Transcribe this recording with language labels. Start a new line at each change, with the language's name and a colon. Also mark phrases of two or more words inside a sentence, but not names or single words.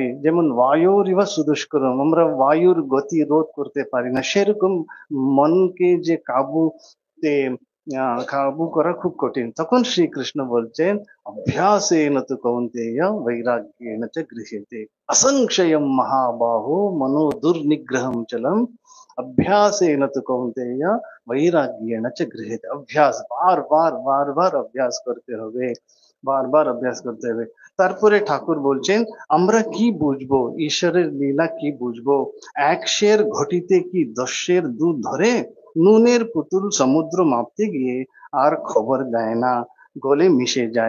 Bangla: যেমন
Sanskrit: বায়ুরিবা সুদুষ্করম,
Bangla: আমরা বায়ুর গতি রোধ করতে পারি না, সেরকম মনকে যে কাবুতে কাবু করা খুব কঠিন। তখন শ্রীকৃষ্ণ বলছেন,
Sanskrit: অভ্যাসেন তু কৌন্তেয় বৈরাগ্যেণ চ গৃহ্যতে অসংশয়ম মহাবাহো মনো দুর্নিগ্রহম চলম अभ्यासेन तु कौन्तेय वैराग्येण च गृह्यते।
Hindi: अभ्यास बार बार बार बार अभ्यास करते
Bangla: হবে, বারবার অভ্যাস করতে হবে। তারপরে ঠাকুর বলছেন, আমরা কি বুঝবো ঈশ্বরের লীলা, কি বুঝবো? এক সের ঘটিতে কি 10 সের দুধ ধরে? নুনের পুতুল সমুদ্র মাপতে গিয়ে আর খবর দেয় না, গলে মিশে যায়।